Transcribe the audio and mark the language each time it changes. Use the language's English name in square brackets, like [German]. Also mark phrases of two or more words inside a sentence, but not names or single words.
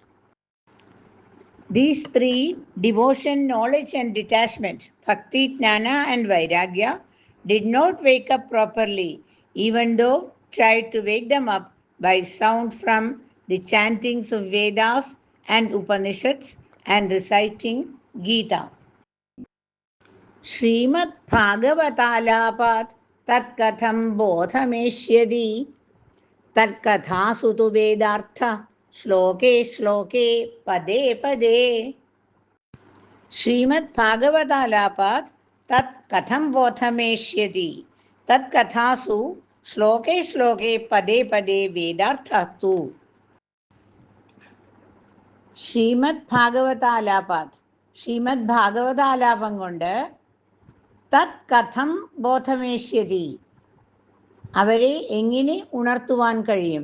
[English] These 3, devotion, knowledge, and detachment, Bhakti, Jnana, and Vairagya, did not wake up properly, even though tried to wake them up by sound from the chantings of Vedas and Upanishads and reciting Gita. [Sanskrit] श्रीमद् भागवतालापात् तत् कथं बोधमेष्यति तत् कथासु तु वेदार्थ ശ്ലോകേ ശ്ലോകേ പദേ പദേ. ശ്രീമദ് ഭാഗവതാലാപാത് തത് കഥം ബോധമേഷ്യതി തത് കഥാസു ശ്ലോകേ ശ്ലോകേ പദേ പദേ വേദാർത്ഥസ്തു. ശ്രീമദ് ഭാഗവതാലാപാത്, [Malayalam] ശ്രീമദ് ഭാഗവതാലാപം കൊണ്ട് [Sanskrit] തത് കഥം ബോധമേഷ്യതി, [Malayalam] അവരെ എങ്ങനെ ഉണർത്തുവാൻ കഴിയും.